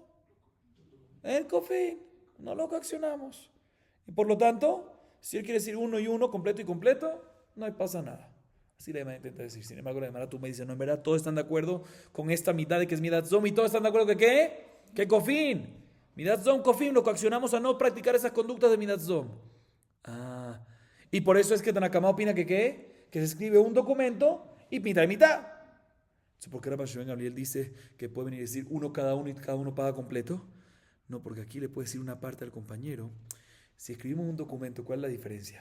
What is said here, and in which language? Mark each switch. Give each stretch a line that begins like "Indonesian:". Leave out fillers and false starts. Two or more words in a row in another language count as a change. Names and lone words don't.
Spanish: El cofín, no lo coaccionamos. Y por lo tanto, si él quiere decir uno y uno, completo y completo, no pasa nada. Así la Gemara intenta decir. Sin embargo, la Gemara tú me dices, no, en verdad, todos están de acuerdo con esta mitad de que es midatzón y todos están de acuerdo que ¿qué? Que cofín. Midatzón, cofín, lo coaccionamos a no practicar esas conductas de midatzón. Ah, y por eso es que Tanakama opina que ¿qué? Que se escribe un documento y mitad y mitad. Entonces, ¿por qué Rabbi Shimon Gamliel dice que puede venir a decir uno cada uno y cada uno paga completo? No, porque aquí le puede decir una parte al compañero. Si escribimos un documento, ¿cuál es la diferencia?